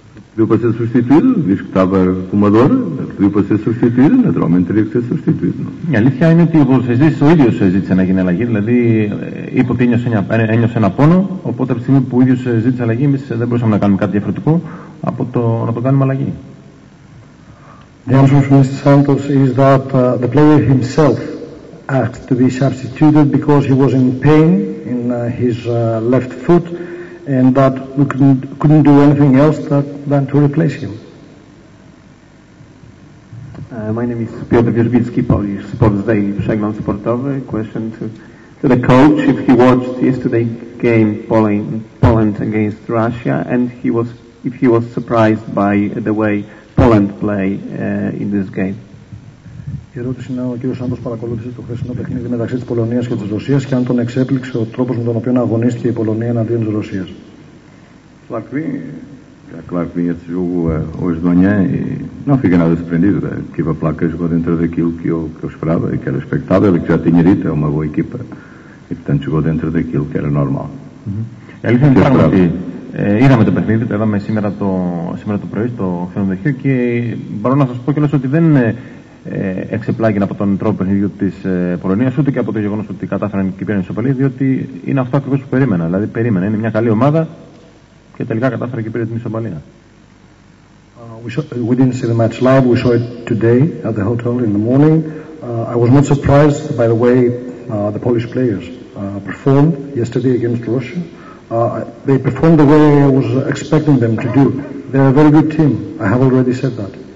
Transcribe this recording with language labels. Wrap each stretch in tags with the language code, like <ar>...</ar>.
<pt>Pediu para ser substituído, diz que estava com uma dor, pediu para ser substituído, naturalmente teria que ser substituído.</pt> <el>Η αλήθεια είναι ότι ο ποδοσφαιριστής ο ίδιος ζήτησε να γίνει αλλαγή, δηλαδή είπε ότι ένιωσε ένα πόνο, οπότε από τη στιγμή που ο ίδιος ζήτησε αλλαγή, εμείς δεν μπορούσαμε να κάνουμε κάτι διαφορετικό από να το κάνουμε αλλαγή.</el> <en>The answer from Mr. Santos is that the player himself asked to be substituted because he was in pain in his left foot, and that we couldn't do anything else than to replace him. My name is Piotr Wierzbicki, Polish Sports Daily, przegląd sportowy. Question to the coach, if he watched yesterday's game Poland against Russia, and if he was surprised by the way Poland play in this game.</en> <el>Η ερώτηση είναι ο κύριος Σάντος παρακολούθησε το χθεσινό παιχνίδι μεταξύ της Πολωνίας και της Ρωσίας και αν τον εξέπληξε ο τρόπος με τον οποίο αγωνίστηκε η Πολωνία εναντίον της Ρωσίας.</el> <pt>Claro que vinha esse jogo hoje de manhã e não fiquei nada surpreendido. A equipa polaca jogou dentro daquilo que eu esperava e que era expectável e que já tinha dito, é uma boa equipa e portanto jogou dentro daquilo que era normal.</pt> <el>Η αλήθεια είναι πράγματι είδαμε το παιχνίδι, το είδαμε σήμερα το πρωί στο ξενοδοχείο και μπορώ να σας πω κιόλας ότι δεν εξεπλάγει από τον τρόπο παιχνιδιού της Πολωνίας ούτε και από το γεγονός ότι κατάφεραν και πήραν ισοπαλία, διότι είναι αυτό ακριβώς που περίμενα. Δηλαδή περίμενα, είναι μια καλή ομάδα και τελικά κατάφερε και πήρε την ισοπαλία.</el> <en>We didn't see the match live. We saw it today at the hotel in the morning. I was not surprised by the way the Polish players performed yesterday against Russia. They performed the way I was expecting them to do. They're a very good team. I have already said that.</en>